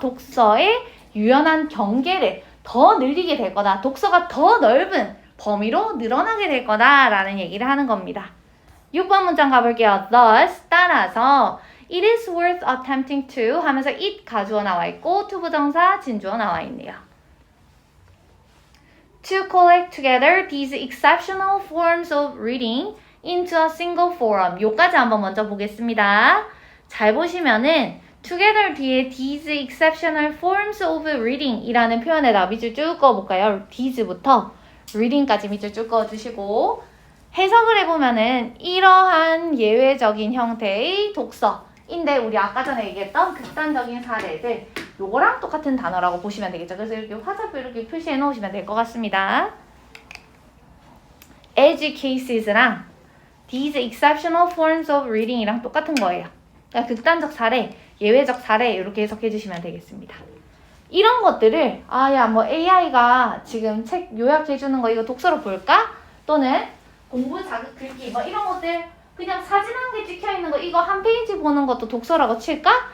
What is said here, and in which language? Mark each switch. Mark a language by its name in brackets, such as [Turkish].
[Korean] 독서의 유연한 경계를 더 늘리게 될 거다. 독서가 더 넓은 범위로 늘어나게 될 거다라는 얘기를 하는 겁니다. 6번 문장 가볼게요. [English] Thus, [Korean] 따라서 [English] it is worth attempting to [Korean] 하면서 [English] it [Korean] 가주어 나와 있고 [English] to [Korean] 부정사 진주어 나와 있네요. [English] To collect together these exceptional forms of reading into a single forum. [Korean] 요까지 한번 먼저 보겠습니다. 잘 보시면은 together 뒤에 [English] these exceptional forms of reading [Korean] 이라는 표현에다 밑줄 쭉 그어볼까요? [English] these [Korean] 부터 reading까지 밑줄 쭉 그어주시고 해석을 해보면은 이러한 예외적인 형태의 독서인데 우리 아까 전에 얘기했던 극단적인 사례들 요거랑 똑같은 단어라고 보시면 되겠죠. 그래서 이렇게 화살표 이렇게 표시해 놓으시면 될 것 같습니다. [English] edge cases [Korean] 랑 [English] these exceptional forms of reading [Korean] 이랑 똑같은 거예요. 그러니까 극단적 사례, 예외적 사례 이렇게 해석해 주시면 되겠습니다. 이런 것들을 뭐 AI가 지금 책 요약해 주는 거 이거 독서로 볼까? 또는 공부 자극 글귀 뭐 이런 것들 그냥 사진 한 개 찍혀 있는 거 이거 한 페이지 보는 것도 독서라고 칠까?